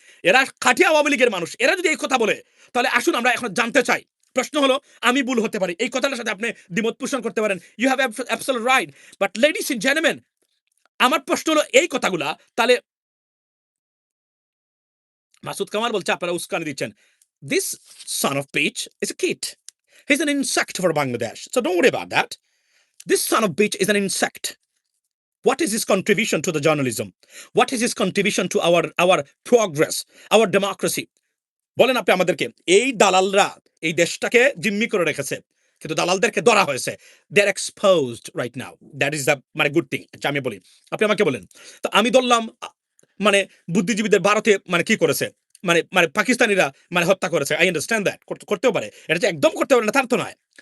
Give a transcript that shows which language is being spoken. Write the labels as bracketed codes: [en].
[bn] এরা খাঁটি আওয়ামী লীগের মানুষ, এরা যদি এই কথা বলে, তাহলে আসুন আমরা এখন জানতে চাই। প্রশ্ন হলো, আমি ভুল হতে পারি, এই কথাটার সাথে আপনি দ্বিমত পোষণ করতে পারেন, [en] you have absolute right, but ladies and gentleman, [bn] আমার প্রশ্ন হলো এই কথাগুলা, তাহলে মাসুদ কামাল বলছে আপনারা উস্কানি দিচ্ছেন। [en] This son of bitch is a kid. He's an insect for Bangladesh. So don't worry about that. This son of bitch is an insect. What is his contribution to the journalism? What is his contribution to our progress, our democracy? [bn] বলেন আপনি আমাদেরকে, এই দালালরা এই দেশটাকে জিম্মি করে রেখেছে, কিন্তু দালালদেরকে ধরা হয়েছে, [en] They are exposed right now, that is the good thing. [bn] আচ্ছা আমি বলি, আপনি আমাকে বলেন, তো আমি ধরলাম বুদ্ধিজীবীদের ভারতে কি করেছে, পাকিস্তানিরা হত্যা করেছে, [en] I understand that, [bn] করতেও পারে, এটা যে একদম করতে পারে না তার তো নয়।